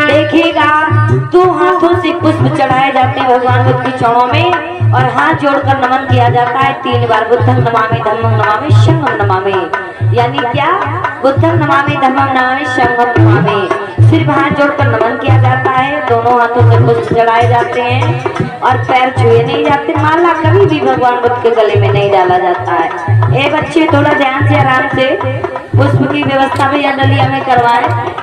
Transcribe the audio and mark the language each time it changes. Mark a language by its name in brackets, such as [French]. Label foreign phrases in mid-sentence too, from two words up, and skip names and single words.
[Hindi] देखिएगा, दो हाथों से पुष्प चढ़ाए जाते हैं भगवान बुद्ध के चरणों में और हाथ जोड़कर नमन किया जाता है 3 बार। [Pali] बुद्धं नमामि, धम्मं नमामि, संघं नमामि। [Hindi] यानी क्या? [Pali] बुद्धं नमामि, धम्मं नमामि, संघं नमामि। [Hindi] सिर्फ हाथ जोड़कर नमन किया जाता है, दोनों हाथों से पुष्प चढ़ाए जाते हैं और पैर छुए नहीं जाते। माला कभी भी भगवान बुद्ध के गले में नहीं डाला जाता है। ए बच्चे, थोड़ा ध्यान से आराम से पुष्प की व्यवस्था भी डलिया में करवाएं।